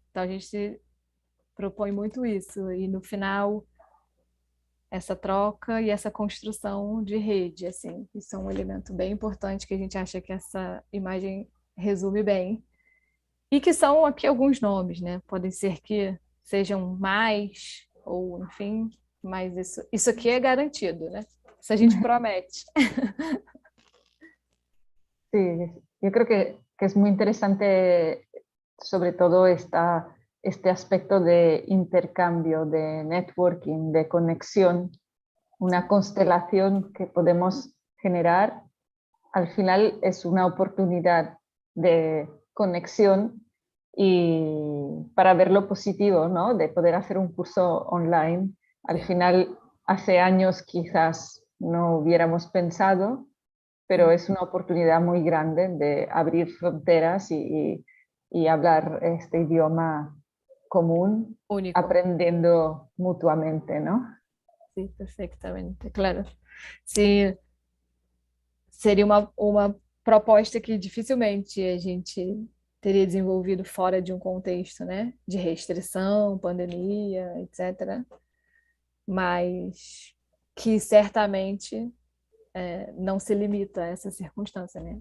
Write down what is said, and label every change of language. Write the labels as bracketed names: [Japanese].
[Portuguese] Então a gente propõe muito isso, e no final essa troca e essa construção de rede, assim, isso é um elemento bem importante que a gente acha que essa imagem resume bem. E que são aqui alguns nomes, né? Podem ser que sejam mais, ou enfim, mas isso aqui é garantido, né? Isso a gente promete. [Spanish] Sí, yo creo que es muy interesante sobre todo este aspecto de intercambio, de networking, de conexión, una constelación que podemos generar. Al final es una oportunidad de conexión y para ver lo positivo, ¿no? De poder hacer un curso online. Al final, hace años quizás no hubiéramos pensado, pero es una oportunidad muy grande de abrir fronteras y hablar este idioma común, Único. aprendiendo mutuamente, ¿no? [Portuguese] Sim, perfeitamente, claro. Se seria uma proposta que dificilmente a gente teria desenvolvido fora de um contexto, né? De restrição, pandemia, etc. Mas que certamente não se limita a essa circunstância, né?